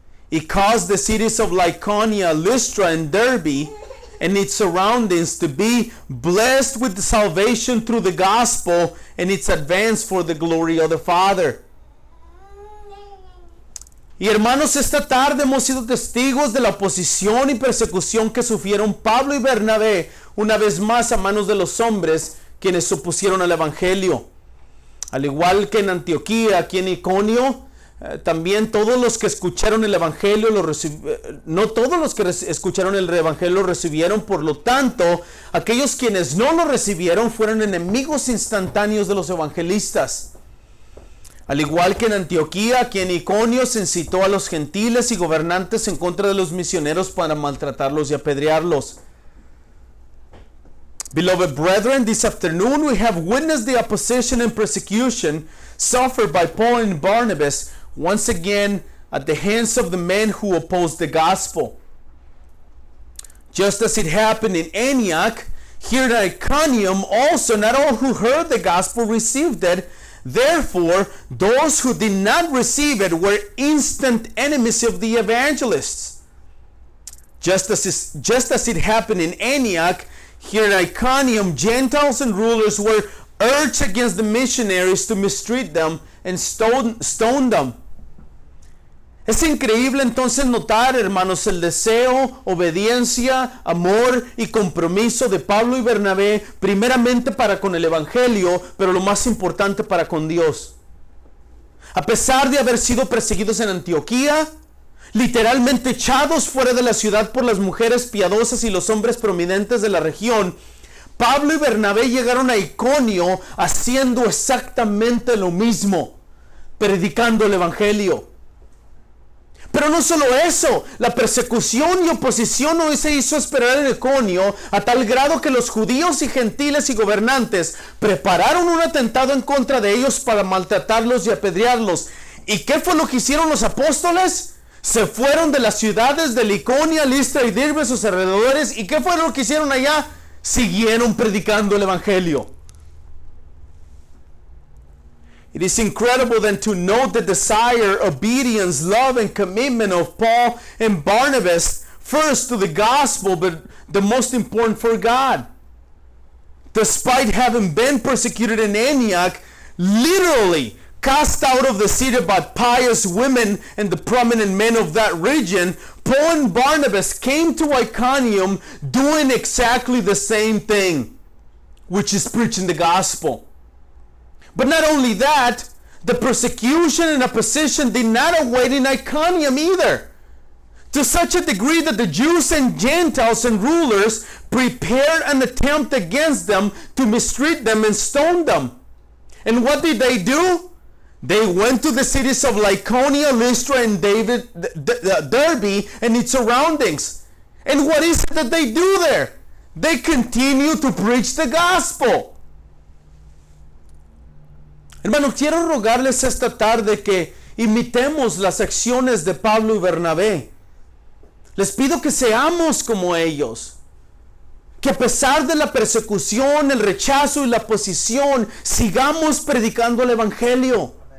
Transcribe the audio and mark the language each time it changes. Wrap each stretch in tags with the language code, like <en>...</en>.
<en>It caused the cities of Lycaonia, Lystra, and Derbe and its surroundings to be blessed with the salvation through the gospel and its advance for the glory of the Father.</en> <es>Y hermanos, esta tarde hemos sido testigos de la oposición y persecución que sufrieron Pablo y Bernabé una vez más a manos de los hombres quienes se opusieron al evangelio. Al igual que en Antioquía, aquí en Iconio, también todos los que escucharon el evangelio no todos los que escucharon el evangelio lo recibieron. Por lo tanto, aquellos quienes no lo recibieron fueron enemigos instantáneos de los evangelistas. Al igual que en Antioquía, aquí en Iconio se incitó a los gentiles y gobernantes en contra de los misioneros para maltratarlos y apedrearlos.</es> <en>Beloved brethren, this afternoon we have witnessed the opposition and persecution suffered by Paul and Barnabas once again at the hands of the men who opposed the gospel. Just as it happened in Antioch, here in Iconium also not all who heard the gospel received it. Therefore, those who did not receive it were instant enemies of the evangelists. Just as it happened in Antioch, here in Iconium, Gentiles and rulers were urged against the missionaries to mistreat them and stone them.</en> <es>Es increíble entonces notar, hermanos, el deseo, obediencia, amor y compromiso de Pablo y Bernabé, primeramente para con el evangelio, pero lo más importante para con Dios. A pesar de haber sido perseguidos en Antioquía, literalmente echados fuera de la ciudad por las mujeres piadosas y los hombres prominentes de la región, Pablo y Bernabé llegaron a Iconio haciendo exactamente lo mismo, predicando el evangelio. Pero no solo eso, la persecución y oposición no se hizo esperar en Iconio a tal grado que los judíos y gentiles y gobernantes prepararon un atentado en contra de ellos para maltratarlos y apedrearlos. ¿Y qué fue lo que hicieron los apóstoles? Se fueron de las ciudades de Iconio, Listra y Derbe, sus alrededores. ¿Y qué fue lo que hicieron allá? Siguieron predicando el evangelio.</es> <en>It is incredible then to note the desire, obedience, love, and commitment of Paul and Barnabas, first to the gospel, but the most important for God. Despite having been persecuted in Antioch, literally cast out of the city by pious women and the prominent men of that region, Paul and Barnabas came to Iconium doing exactly the same thing, which is preaching the gospel. But not only that, the persecution and opposition did not await in Iconium either, to such a degree that the Jews and Gentiles and rulers prepared an attempt against them to mistreat them and stone them. And what did they do? They went to the cities of Lycaonia, Lystra, and Derbe and its surroundings. And what is it that they do there? They continue to preach the gospel.</en> <es>Hermanos, quiero rogarles esta tarde que imitemos las acciones de Pablo y Bernabé. Les pido que seamos como ellos. Que a pesar de la persecución, el rechazo y la oposición, sigamos predicando el evangelio.</es>